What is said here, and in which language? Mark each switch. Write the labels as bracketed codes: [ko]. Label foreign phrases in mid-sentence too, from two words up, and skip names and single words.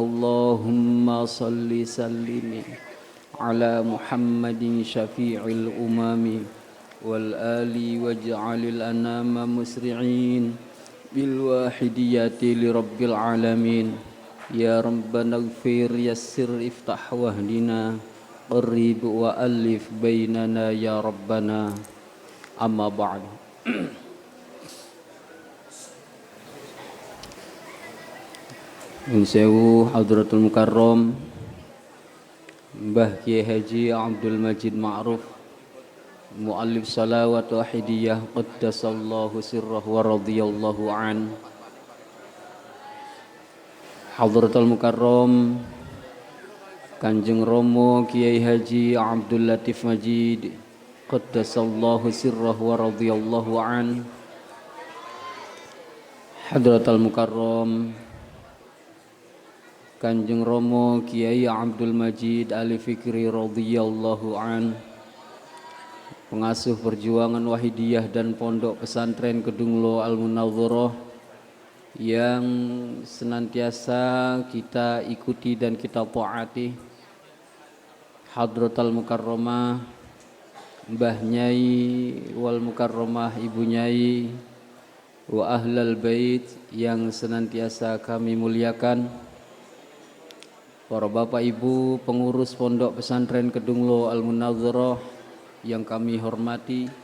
[ar] اللهم صل سلم على محمد شفيع الأمم والآل واجعل الأنام مسرعين بالواحدية لرب العالمين يا ربنا اغفر يسر افتح واهدنا قرب وألف بيننا يا ربنا أما بعد. [id] Insewu Hadratul Mukarram Mbah Kiai Haji Abdul Majid Ma'ruf Mu'allif salawat wahidiyah [ar] قدس الله سره ورضي الله عن. [id] Hadratul Mukarram Kanjeng Romo Kiai Haji Abdul Latif Majid [ar] قدس الله سره ورضي الله عن. [id] Hadratul Mukarram Kanjeng Romo Kiai Abdul Majid Ali Fikri [ar] رضي الله عن, [id] pengasuh perjuangan Wahidiyah dan Pondok Pesantren Kedunglo Al-Munawwarah yang senantiasa kita ikuti dan kita taati. Hadratul Mukarramah Mbah Nyai wal Mukarramah Ibu Nyai wa Ahlal Bait yang senantiasa kami muliakan, para bapak ibu pengurus Pondok Pesantren Kedunglo Al-Munawwarah yang kami hormati,